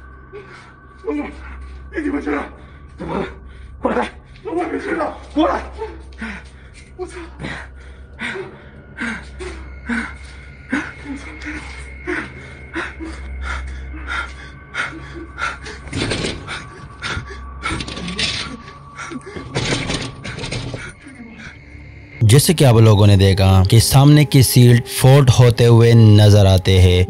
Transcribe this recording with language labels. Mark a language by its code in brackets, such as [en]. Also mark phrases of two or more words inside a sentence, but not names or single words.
[zh] 别鸡巴去了！怎么了？过来！我没事了，过来！我操！ [hi] जैसे कि आप लोगों ने देखा कि सामने की सीट फोल्ड होते हुए नजर आते हैं।